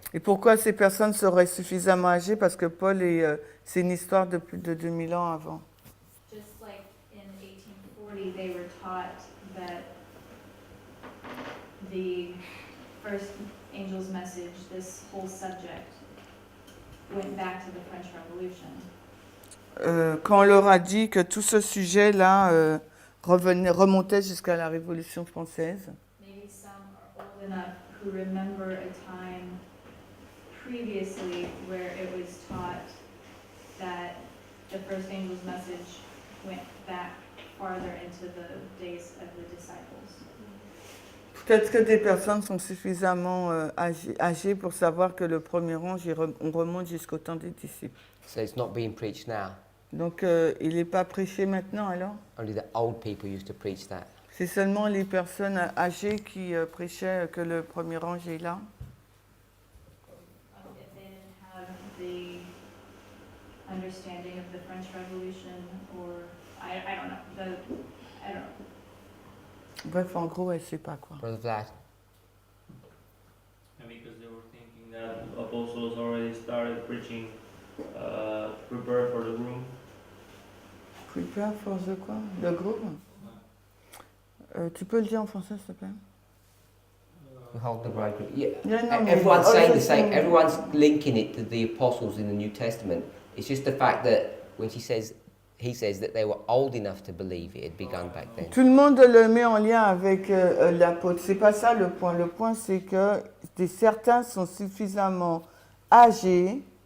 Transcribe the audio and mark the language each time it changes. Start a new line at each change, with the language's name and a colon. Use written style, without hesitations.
French: Et pourquoi ces personnes seraient suffisamment âgées? Parce que Paul c'est une histoire de plus de 2000 ans avant.
English: Just like in 1840, they were taught that the first angel's message, this whole subject, went back to the French Revolution.
French: Quand on leur a dit que tout ce sujet-là remontait jusqu'à la Révolution française.
English: Maybe some are old enough who remember a time previously where it was taught that the first angel's message went back farther into the days of the disciples.
French: Peut-être que des personnes sont suffisamment âgées pour savoir que le premier ange, on remonte jusqu'au temps des disciples.
English: So it's not being preached now.
French: Donc, il n'est pas prêché maintenant alors?
English: Only the old people used to preach that.
French: C'est seulement les personnes âgées qui prêchaient que le premier ange est là.
English: If they didn't have the understanding of the French Revolution, or I don't know, I don't know.
French: Bref, en gros, elle ne sait pas quoi.
English: Brother Vlad. And because they were thinking that apostles already started preaching to prepare for the room. Prepare for the
French: quoi? Le groupe? Tu peux le dire en français, s'il te plaît?
English: Behold the bridegroom. Yeah. Yeah, no, Everyone's no, saying I the was same. saying- Everyone's linking it to the apostles in the New Testament. It's just the fact that when he says that they were old enough to believe it had begun back then.
French: Tout le monde le met en lien avec l'apôtre. C'est pas ça le point. Le point, c'est que certains sont suffisamment âgés.